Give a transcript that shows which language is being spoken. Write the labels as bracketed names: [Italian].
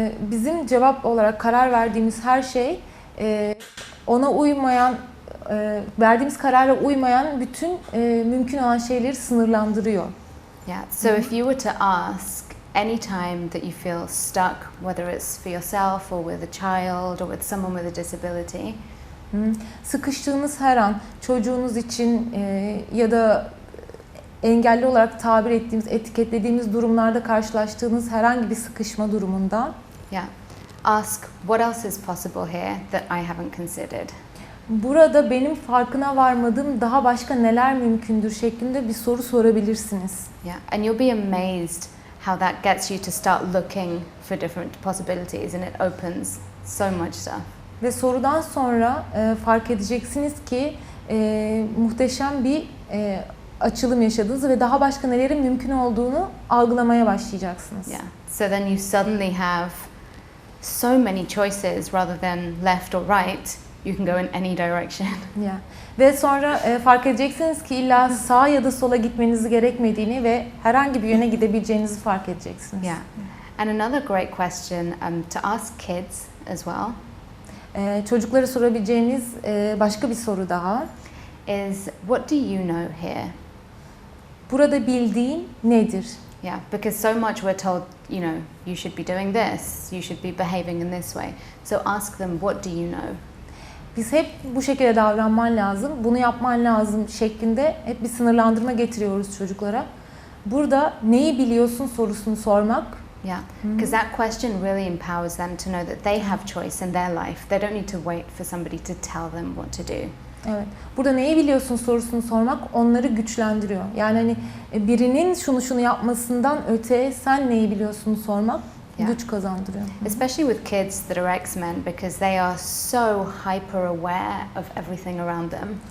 [Turkish] Bizim cevap olarak karar verdiğimiz her şey ona uymayan, verdiğimiz karara uymayan bütün mümkün olan şeyleri sınırlandırıyor. [English] Yeah, so if you were to ask any time that you feel stuck, whether it's for yourself or with a child or with someone with a disability, [Turkish] sıkıştığınız her an, çocuğunuz için ya da engelli olarak tabir ettiğimiz, etiketlediğimiz durumlarda karşılaştığınız herhangi bir sıkışma durumunda, [English] yeah, ask what else is possible here that I haven't considered. [Turkish] Burada benim farkına varmadığım daha başka neler mümkündür şeklinde bir soru sorabilirsiniz. [English] Yeah, and you'll be amazed how that gets you to start looking for different possibilities, and it opens so much stuff. [Turkish] Ve sorudan sonra fark edeceksiniz ki muhteşem bir açılım yaşadınız ve daha başka nelerin mümkün olduğunu algılamaya başlayacaksınız. [English] Yeah. So then you suddenly have so many choices rather than left or right. You can go in any direction. Yeah. [Turkish] Ve sonra fark edeceksiniz ki illa sağa ya da sola gitmenizi gerekmediğini ve herhangi bir yöne gidebileceğinizi fark edeceksiniz. [English] Yeah. And another great question to ask kids as well. [Turkish] Çocuklara sorabileceğiniz başka bir soru daha. [English] Is what do you know here? [Turkish] Burada bildiğin nedir? [English] Yeah, because so much we're told, you should be doing this, you should be behaving in this way. So ask them, what do you know? [Turkish] Biz hep bu şekilde davranman lazım, bunu yapman lazım şeklinde hep bir sınırlandırma getiriyoruz çocuklara. Burada neyi biliyorsun sorusunu sormak. [English] Yeah, because that question really empowers them to know that they have choice in their life. They don't need to wait for somebody to tell them what to do. [Turkish] Evet. Burada neyi biliyorsun sorusunu sormak onları güçlendiriyor. Yani hani birinin şunu yapmasından öte sen neyi biliyorsun sormak güç kazandırıyor. [English] Especially with kids that are X-Men, because they are so hyper aware of everything around them.